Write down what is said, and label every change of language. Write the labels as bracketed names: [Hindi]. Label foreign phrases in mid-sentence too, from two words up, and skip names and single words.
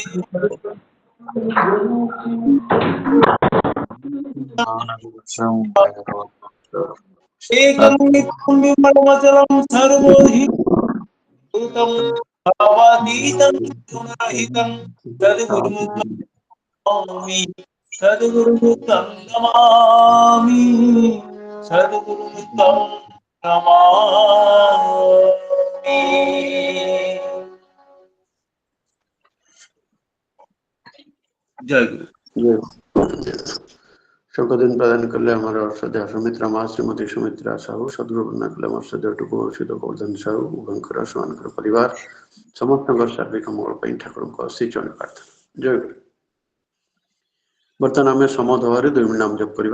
[Sanskrit] एकं नित्यं विमलमचलं सर्वोहि भूतं भावातीतं गुणरहितं सद्गुरुमुक्तं नमामि सद्गुरुमुक्तं नमामि। जय गुरु। [Odia] ସଂକୋଧନ ପ୍ରଦାନ କଲେ ଆମର ଶ୍ରଦ୍ଧା ସୁମିତ୍ରା ମା ଶ୍ରୀମତୀ ସୁମିତ୍ରା ସାହୁ ସଦଗୁରୁ ବନ୍ଦନା କଲେ ଆମର ଶ୍ରଦ୍ଧା ଟୁକୁଶୀତ ଗୋବର୍ଦ୍ଧନ ସାହୁ ଉଭୟଙ୍କର ସେମାନଙ୍କର ପରିବାର ସମସ୍ତଙ୍କର ସାର୍ବିକ ମଙ୍ଗଳ ପାଇଁ ଠାକୁରଙ୍କ ଶ୍ରୀଚରଣ ପ୍ରାର୍ଥନା। ଜୟ ଗୁରୁ। ବର୍ତ୍ତମାନ ଆମେ ସମଧଭାବରେ 2 ମିନିଟ୍ ନାମ ଜପ କରିବା।